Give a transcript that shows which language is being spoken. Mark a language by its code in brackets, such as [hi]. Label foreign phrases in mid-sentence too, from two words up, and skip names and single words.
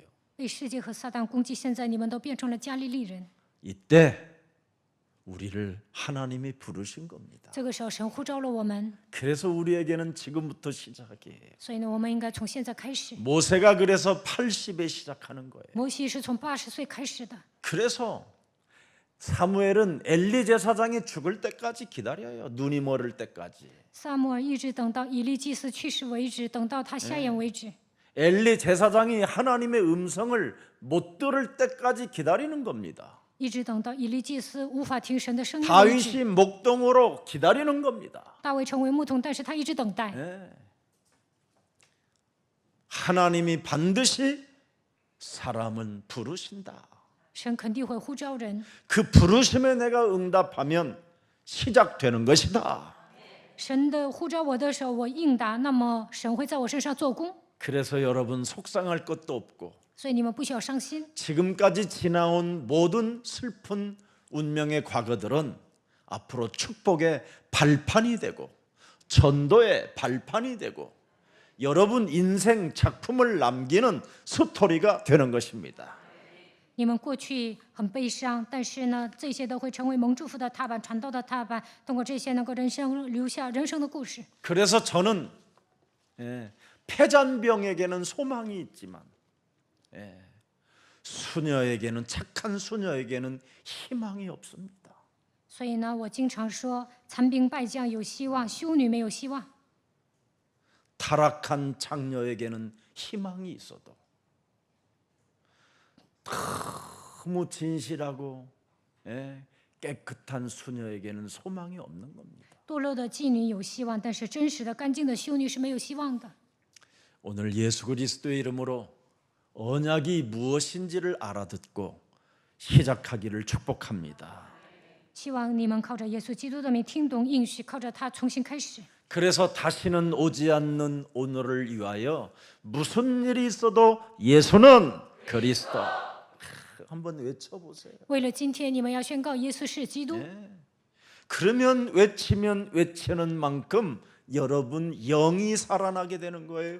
[zh] 被世界和撒旦攻击，现在你们都变成了加利利人。 [ko] 이때 우리를 하나님이 부르신 겁니다. [zh] 这个时候，神呼召了我们， [ko] 그래서 우리에게는 지금부터 시작이에요. [zh] 所以呢，我们应该从现在开始。 [ko] 모세가 그래서 80에 시작하는 거예요. [zh] 摩西是从80岁开始的， [ko] 그래서 사무엘은 엘리 제사장이 죽을 때까지 기다려요. 눈이 멀을 때까지. [zh] 撒母耳一直等到以利祭司去世为止，等到他瞎眼为止。 [ko] 엘리 제사장이 하나님의 음성을 못 들을 때까지 기다리는 겁니다. [zh] 一直等到以利祭司无法听神的声音为止。 [ko] 다윗이 목동으로 기다리는 겁니다. [zh] 大卫成为牧童，但是他一直等待。 [ko] 하나님이 반드시 사람은 부르신다. [zh] 神肯定会呼召人， [ko] 그 부르심에 내가 응답하면 시작되는 것이다. [zh] 神的呼召我的时候，我应答，那么神会在我身上做工。 [ko] 그래서 여러분 속상할 것도 없고 [zh] 所以你们不需要伤心。 [ko] 지금까지 지나온 모든 슬픈 운명의 과거들은 앞으로 축복의 발판이 되고 전도의 발판이 되고 여러분 인생 작품을 남기는 스토리가 되는 것입니다. [zh] 你们过去很悲伤，但是呢，这些都会成为蒙祝福的踏板、传道的踏板，通过这些能够留下人生的故事。 [ko] 그래서 저는 패잔병에게는 소망이 있지만 수녀에게는 착한 수녀에게는 희망이 없습니다. [zh] 所以呢，我经常说，残兵败将有希望，修女没有希望。 [ko] 타락한 창녀에게는 희망이 있어도 너무 진실하고 깨끗한 수녀에게는 소망이 없는 겁니다. [zh] 堕落的妓女有希望，但是真实的、干净的修女是没有希望的。 [ko] 오늘 예수 그리스도의 이름으로 언약이 무엇인지를 알아듣고 시작하기를 축복합니다. [zh] 希望你们靠着耶稣基督的名听懂应许，靠着他重新开始。 [ko] 그래서 다시는 오지 않는 오늘을 위하여 무슨 일이 있어도 예수는 그리스도. 한번 외쳐보세요. [zh] 为了今天，你们要宣告耶稣是基督。 [ko] 그러면 외치면 외치는 만큼 여러분 영이 살아나게 되는 거예요.